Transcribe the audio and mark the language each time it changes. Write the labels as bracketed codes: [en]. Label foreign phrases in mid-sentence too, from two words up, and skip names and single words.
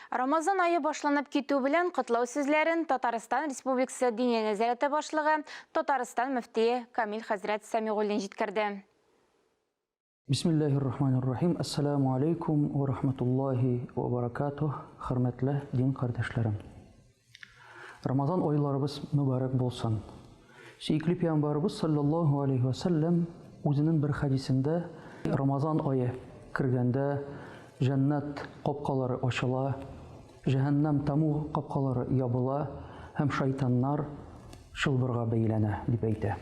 [tt] Рамазан айы башланып китү белән котлау сүзләрен Татарстан Республикасы Диния нәзарәте башлыгы Татарстан мөфтие Камил хәзрәт Сәмигуллин җиткерде. [ar] بسم الله الرحمن الرحيم السلام عليكم ورحمة الله وبركاته. [tt] Хөрмәтле дин кардәшләрем. Рамазан айларыбыз мөбарәк булсын. Сөйкле Пәйгамбәрбез [ar] صلى الله عليه وسلم [tt] үзенең бер хадисендә Рамазан ае кергәндә җәннәт капкалары ачыла, җәһәннәм таму капкалары ябыла һәм шайтаннар шылбырга бәйләнә дип әйтә.